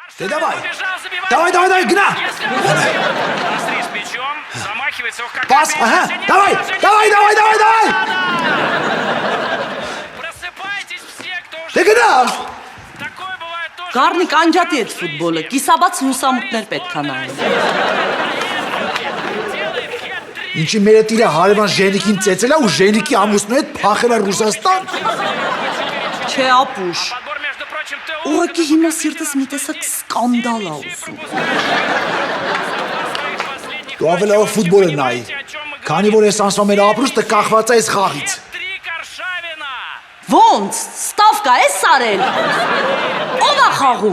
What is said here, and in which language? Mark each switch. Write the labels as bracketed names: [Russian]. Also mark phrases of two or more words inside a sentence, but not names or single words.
[Russian] Ты давай! Давай, гна! Быстрее с мячом, замахивается, ох, как Пас, ага, давай! Просыпайтесь все, кто уже... Ты гна! Такое бывает тоже. [Armenian] Գառնիկ անջատի այդ ֆուտբոլը, կիսաբաց լուսամուտներ պետք է նայեն։ [Russian] Делает хет-трик. [Armenian] Ինչի մեր հետ իրա հարևան Ժենիկին ծեծելա ու Ժենիկի ամուսնու հետ փախելա Ռուսաստան։ Չէ, ապուշ։ [Russian] Подбор, между прочим, ты [Armenian] Ուղղակի հիմա սիրտս մի տեսակ սկանդալ ա ուզում։ Դու ավելավոր ֆուտբոլը նայի, քանի որ ես անսվա մեր ապրուստը կախված է այս խաղից։ [Russian] Хет-трик Аршавина. [Armenian] Ոնց, ստավկա ես արել։ Ո՞վ է խաղում։